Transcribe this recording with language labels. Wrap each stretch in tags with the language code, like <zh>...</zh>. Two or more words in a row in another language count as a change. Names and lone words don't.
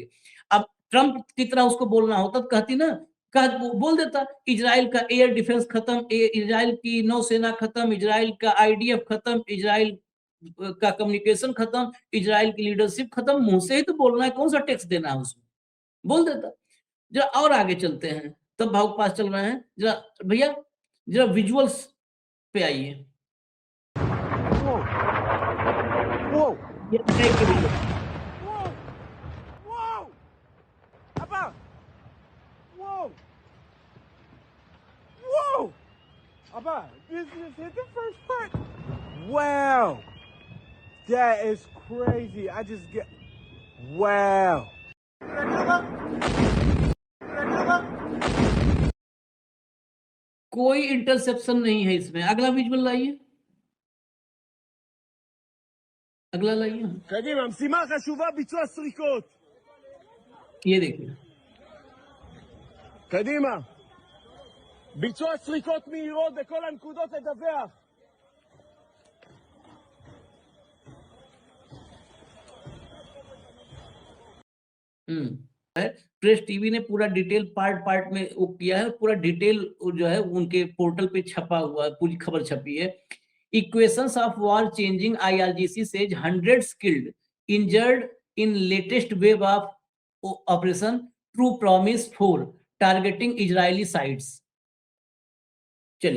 <hi>अब ट्रंप की तरह उसको बोलना होता तो कहती ना, बोल देता इजराइल का</hi> <en>air defense</en> <hi>खत्म, इजराइल की नौसेना खत्म, इजराइल का आईडीएफ खत्म, इजराइल का कम्युनिकेशन खत्म, इजराइल की लीडरशिप खत्म। मुंह से ही तो बोलना है, कौन सा टैक्स देना है उसमें, बोल देता। जरा और आगे चलते हैं, तब भाव पास चल रहे हैं। जरा भैया, जरा विजुअल्स पे आइए। ये ट्रैक के visuals।</hi> <en>Abba, this hit the first part. Wow. That is crazy. I just get. Wow.</en> <hi>कोई इंटरसेप्शन नहीं है इसमें। अगला विजुअल लाइए, अगला लाइए।</hi> <he>קדימה, משימה חשובה, ביצוע סריקות.</he> <hi>ये देखिए,</hi> <he>קדימה. ביצוע סריקות מהירות בכל הנקודות לדווח.</he> <hi>प्रेस टीवी ने पूरा</hi> <en>detail part</en> <hi>में वो किया है, पूरा डिटेल जो है उनके पोर्टल पे छपा हुआ है, पूरी खबर छपी है।</hi> <en>Equations of war changing, IRGC says 100 killed, injured in latest wave of Operation True Promise 4 targeting Israeli sites.</en>